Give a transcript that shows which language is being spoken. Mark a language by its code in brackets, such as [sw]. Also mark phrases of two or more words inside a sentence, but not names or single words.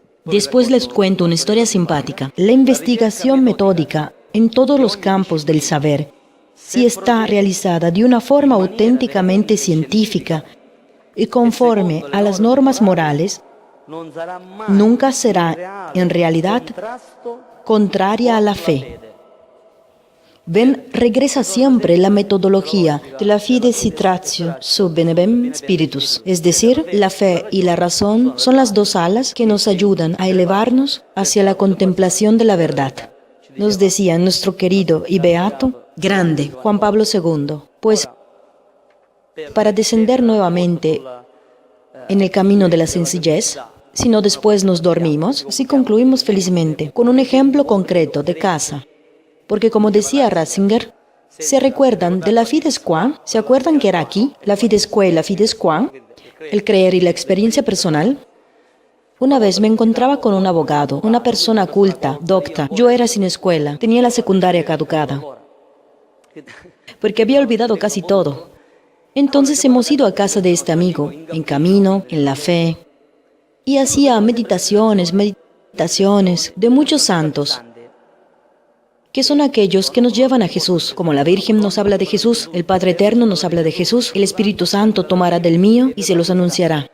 [es] Después les cuento una historia simpática. La investigación metódica en todos los campos del saber, si está realizada de una forma auténticamente científica y conforme a las normas morales, nunca será, en realidad, contraria a la fe. Ven, regresa siempre la metodología de la [la] fides et ratio sub benevem spiritus, [es] es decir, la fe y la razón son las dos alas que nos ayudan a elevarnos hacia la contemplación de la verdad. Nos decía nuestro querido y beato, grande, Juan Pablo II, pues para descender nuevamente en el camino de la sencillez, sino después nos dormimos, así concluimos felizmente, con un ejemplo concreto de casa. Porque como decía Ratzinger, ¿se recuerdan de la [la] fides qua? [es] ¿Se acuerdan que era aquí? [la] La fides qua y la fides qua, [es] el creer y la experiencia personal. Una vez me encontraba con un abogado, una persona culta, docta. Yo era sin escuela, tenía la secundaria caducada, porque había olvidado casi todo. Entonces hemos ido a casa de este amigo, en camino, en la fe, y hacía meditaciones de muchos santos, que son aquellos que nos llevan a Jesús, como la Virgen nos habla de Jesús, el Padre Eterno nos habla de Jesús, el Espíritu Santo tomará del mío y se los anunciará.